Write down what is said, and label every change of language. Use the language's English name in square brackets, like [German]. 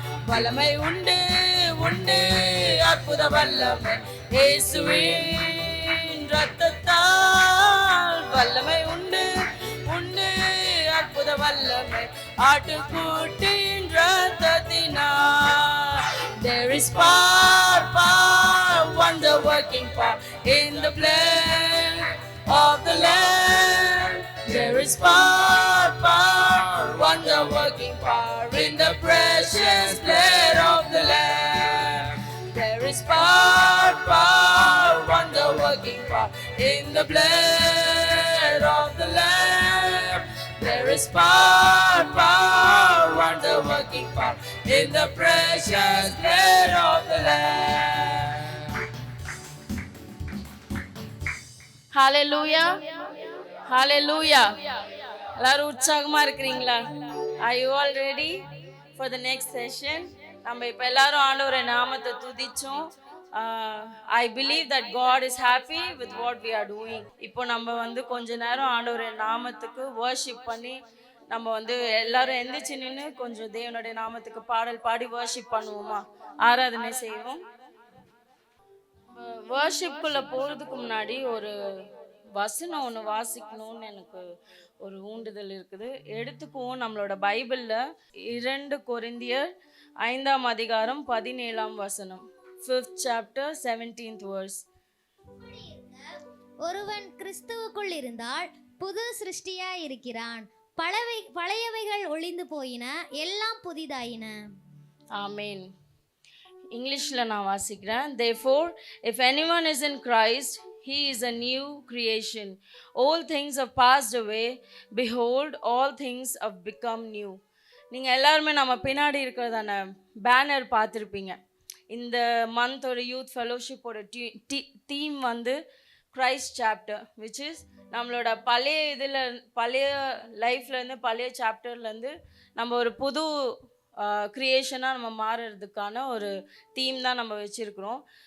[Tamil] வல்லமை உண்டு உண்டு அற்புத வல்லமை இயேசுவின் இரத்தத்தால். வல்லமை உண்டு உண்டு அற்புத வல்லமை ஆட்டுக்குட்டியின் இரத்தத்தினால். [English] There is power, power, wonder working power in the blood of the Lamb. There is power, power, wonder working power in the precious blood of the Lamb. There is power, power, wonder working power in the blood of the Lamb. There is power, power, wonder working power in the precious blood of the Lamb. [Tamil] Hallelujah. Hallelujah. எல்லாரும் உற்சாகமா இருக்கிறீங்களா? [English] Are you all ready for the next session? [Tamil] நம்ம இப்ப எல்லாரும் ஆண்டவருடைய நாமத்தை துதிச்சோம். [English] I believe that God is happy with what we are doing. [Tamil] இப்போ நம்ம கொஞ்ச நேரம் ஆண்டவருடைய நாமத்துக்கு worship பண்ணி நம்ம எல்லாரும் எந்திரிச்சு நின்று கொஞ்சம் தேவனுடைய நாமத்துக்கு பாடல் பாடி worship பண்ணுவோமா? ஆராதனை செய்வோம். worshipக்குள்ள போறதுக்கு முன்னாடி ஒரு வசனம் ஒன்று வாசிக்கணும்னு எனக்கு ஒரு ஊண்டுதல் இருக்குது. எடுத்துக்குவோம் நம்மளோட பைபிளில் 2 கொரிந்தியர் 5ஆம் அதிகாரம் 17ஆம் வசனம். [English] 5th chapter 17th verse. [Tamil] ஒருவன் கிறிஸ்துவுக்குள் இருந்தால் புது சிருஷ்டியாய் இருக்கிறான், பழையவைகள் ஒளிந்து போயின, எல்லாம் புதிதாயின. ஆமென். இங்கிலீஷில் நான் வாசிக்கிறேன். [English] Therefore, if anyone is in Christ, he is a new creation. All things have passed away. Behold, all things have become new. [Tamil] நீங்கள் எல்லாருமே நம்ம பின்னாடி இருக்கிறதான பேனர் பார்த்துருப்பீங்க. இந்த மந்த் ஒரு youth ஃபெலோஷிப்போட theme Christ chapter, [English] which is [Tamil] நம்மளோட பழைய லைஃப்லேருந்து பழைய சாப்டர்லேருந்து நம்ம ஒரு புது க்ரியேஷனாக நம்ம மாறுறதுக்கான ஒரு தீம் தான் நம்ம வச்சுருக்குறோம்.